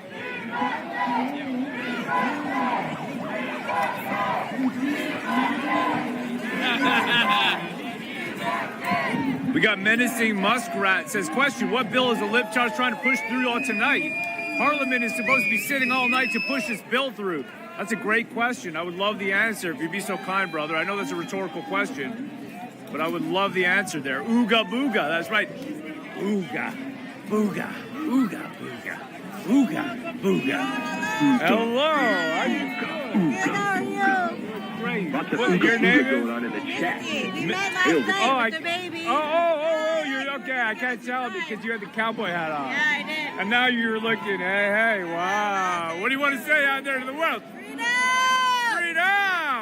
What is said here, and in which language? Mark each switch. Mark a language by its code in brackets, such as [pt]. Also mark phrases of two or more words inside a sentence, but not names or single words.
[en] We got menacing muskrat says, question, what bill is the Lib Charge trying to push through on tonight? Parliament is supposed to be sitting all night to push this bill through. That's a great question. I would love the answer if you'd be so kind, brother. I know that's a rhetorical question, but I would love the answer there. Ooga booga, that's right. Ooga, booga, ooga, booga, ooga, booga. Hello, how you doing? Great. Lots of What, your name going is? on in the chat. We met last night with the baby. Oh, you're okay. I can't tell because you had the cowboy hat on. Yeah, I did. And now you're looking, hey, wow. What do you want to say out there to the world?